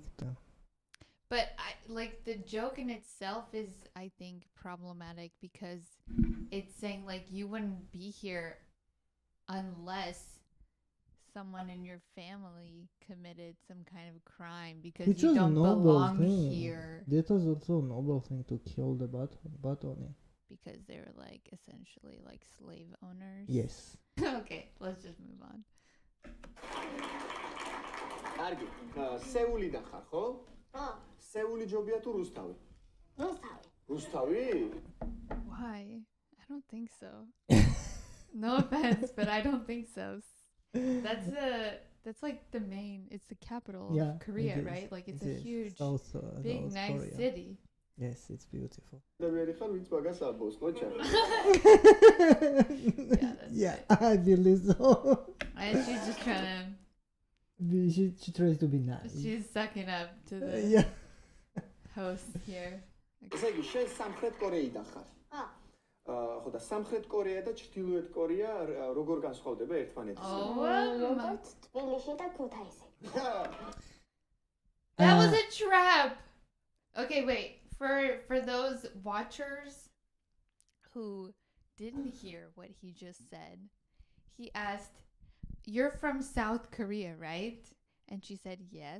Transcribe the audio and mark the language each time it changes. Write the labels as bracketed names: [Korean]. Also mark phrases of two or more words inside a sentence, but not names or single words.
[English] But I like the joke in itself is, I think, problematic because it's saying like you wouldn't be here unless someone in your family committed some kind of crime because Which you was don't noble belong thing. here That was also a noble thing to kill the Batoni. because they were like essentially like slave owners. Yes. Okay, let's just move on. [Georgian] კარგი, სეულიდან ხარ, ხო? ხო, სეული ჯობია თუ რუსთავი? რუსთავი. რუსთავი? [English] Why? I don't think so. No offense, but I don't think so. That's like the main. It's the capital Yeah, of Korea, it is. right? Like it's It a is. huge, Also, big, South nice Korea. city. Yes, it's beautiful. დავერი ხარ ვიც მაგას აბოს, ყოჩა. Yeah, that's Yeah, right. I believe so. And she's just trying to. She tries to be nice. She's sucking up to the Yeah. host here. [Georgian] ესე იგი, შენ სამხრეთ კორეიდან ხარ. ხო, ხო და სამხრეთ კორეა და ჩრდილოეთ კორეა როგორ განსხვავდება ერთმანეთისგან? როგორც თბილისში და ქუთაისი. [English] That was a trap. Okay, wait. For those watchers who didn't hear what he just said, he asked, "You're from South Korea, right?" And she said, "Yes."